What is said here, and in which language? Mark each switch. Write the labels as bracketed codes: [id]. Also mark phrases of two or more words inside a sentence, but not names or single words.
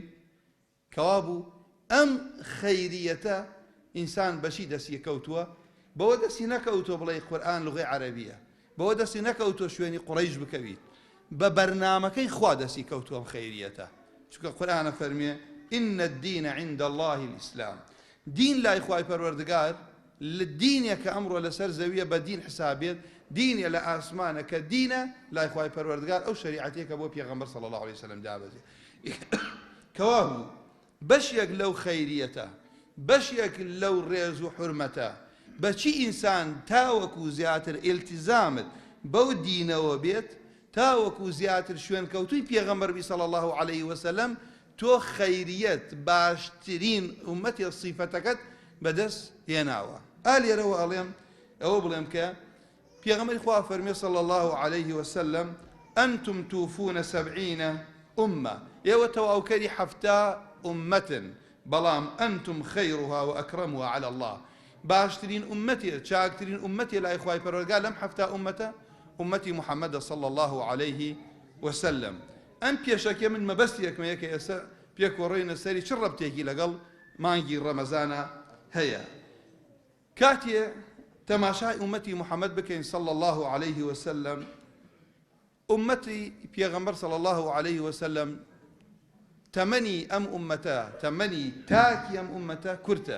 [ckb] کەوا بوو ئەم خەیریەتە ئینسان بەشی دەستی کەوتووە، بەوە دەستی نەکەوتۆ بڵێ قورئان لوغەی عەرەبیە، بەوە دەستی نەکەوتۆ شوێنی قوڕەیش بکەویت، بە بەرنامەکەی خوا دەستی کەوتووە ئەم خەیریەتە. چونکە قورئانە فەرمێ [ar] ئین الدین عند الله الئیسلام. [ckb] دین لای خوای پەروەردگار لە دینێک کە ئەمڕۆ لەسەر زەویە بە دین حسابێت، دینێ لە ئاسمانە کە دینە لای خوای پەروەردگار، ئەو شەریعەتێکە بۆ پێغەمبەر [ar] صلی الله علیه وسلم [ckb] دابەزێ. کەوا بوو بەشێک لەو خەیریەتە، بەشێک لەو ڕێز و حورمەتە، بەچی ئینسان تاوەکو زیاتر ئیلتیزامت بەو دینەوە بێت، تاوەکو زیاتر شوێن کەوتووی پێغەمبەر [ar] صلی الله عليه وسلم [ckb] تۆ خەیریەت باشترین ئومەتی سیفەتەکەت بەدەست هێناوە. ئالێرەوە ئەڵێم ئەوە بڵێم کە پێغەمبەری خوا فەرمێ [ar] صلی الله عليه وسلم أنتم توفون 70 أمة [ckb] ئێوە تەواوکەری 70 ئومەتن بەڵام [ar] أنتم خيرها وأكرمها على الله [ckb] باشترین ئومەتێ چاکترین ئومەتێ لای خوای پەروەردگار لەم 70 ئومەتە ئومەتی محەممەد [ar] صلی الله عليه وسلم. [ckb] ئەم پێشەکە من مەبەستیەکمەیە کە ئێستا پێکۆڕێنە سەری چ ڕەبتێکی لەگەڵ مانگی ڕەمەزانە هەیە. کاتێ تەماشای ئومەتی محەممەد بکەین [ar] صلی الله عليه وسلم [ckb] ئومەتی پێغەمبەر [ar] صلی الله عليه وسلم [ckb] تەمەنی ئەم ئومەتە تەمەنی تاکی ئەم ئومەتە کورتە.